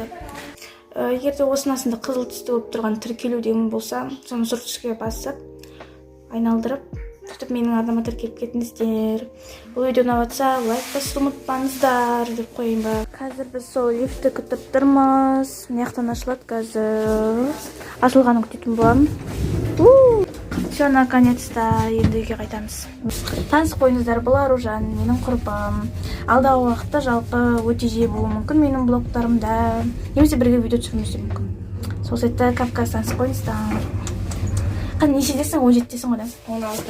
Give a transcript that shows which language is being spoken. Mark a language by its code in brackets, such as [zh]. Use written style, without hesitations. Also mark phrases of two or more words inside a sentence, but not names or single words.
[kk] Егерде осынасында қызыл түсті болып тұрған тіркелу деген болса, соны сұр түске басып, айналдырып, сөйтіп менің арнама тіркеліп кетіңіздер. Бұл видео ұнап жатса, лайк басуды ұмытпаңыздар деп қойайын ба. Қазір біз сол лифтті күтіп тұрмыз. Маяқтан ашылады қазір. Ашылғанын күтетін боламын. [ru] Все, наконец-то [kk] енді үйге қайтамыз. Танысып қойыңыздар, бұл Аружан, менің құрбым. Алдағы уақытта жалпы өте жиі болуы мүмкін менің блогтарымда. Немесе бірге видео түсіруіміз де мүмкін. Сол сәтте Кавказ танысып қойыңыздар. Нешедесің? 17-десің ғой да? 16.